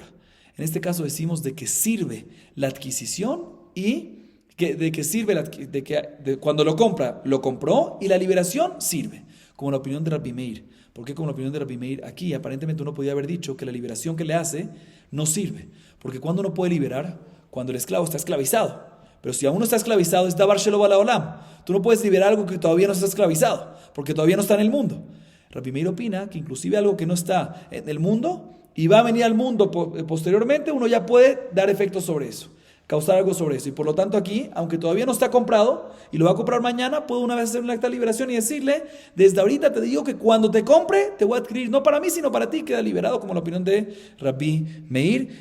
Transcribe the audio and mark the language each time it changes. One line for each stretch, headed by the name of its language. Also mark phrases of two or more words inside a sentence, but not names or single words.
Spanish: En este caso decimos de que sirve la adquisición y cuando lo compra, lo compró y la liberación sirve. Como la opinión de Rabbi Meir. ¿Por qué como la opinión de Rabbi Meir? Aquí aparentemente uno podía haber dicho que la liberación que le hace no sirve. Porque cuando uno puede liberar, cuando el esclavo está esclavizado. Pero si aún no está esclavizado, es
Hebrew: דבר שלא בא לעולם.
Spanish: Tú no puedes liberar algo que todavía no está esclavizado, porque todavía no está en el mundo. Rabbi Meir opina que inclusive algo que no está en el mundo y va a venir al mundo posteriormente, uno ya puede dar efectos sobre eso, causar algo sobre eso. Y por lo tanto aquí, aunque todavía no está comprado y lo va a comprar mañana, puedo una vez hacer un acta de liberación y decirle, desde ahorita te digo que cuando te compre, te voy a adquirir, no para mí, sino para ti, queda liberado, como la opinión de Rabbi Meir.